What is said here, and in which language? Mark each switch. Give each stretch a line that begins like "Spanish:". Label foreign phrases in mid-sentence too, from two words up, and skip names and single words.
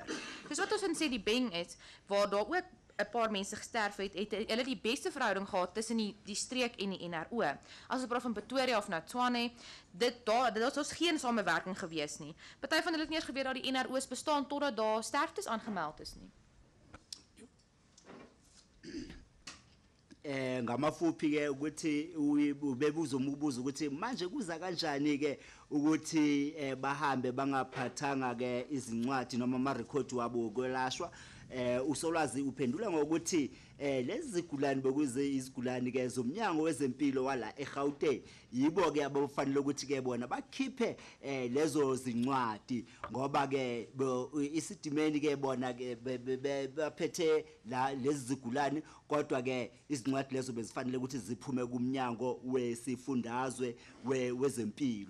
Afrikaans: Dis wat ons sê die beng is, waar daar ook 'n paar mense gesterf het hulle die beste verhouding gehad tussen die streek en die NRO. As ons praat van Pretoria of nou Tshwane, dit was geen samewerking gewees nie. Party van hulle het nie eens geweet dat die NRO's bestaan totdat daar sterftes aangemeld is nie.
Zulu: Ngamafuphi ke ukuthi ubebuza umbuzo ukuthi manje kuza kanjani ke ukuthi bahambe bangaphathanga ke izincwadi noma ama record wabo okwelashwa. Usolwazi uphendula ngokuthi lezi zigulani bekuze izigulani ke zomnyango wezempilo wala eGauteng yibo ke abafanele ukuthi ke bona bakhiphe lezo zincwadi ngoba ke Esidimeni ke bona ke baphethe lezi zigulani kodwa ke izincwadi lezo bezifanele ukuthi ziphume kumnyango wesifundazwe wezempilo.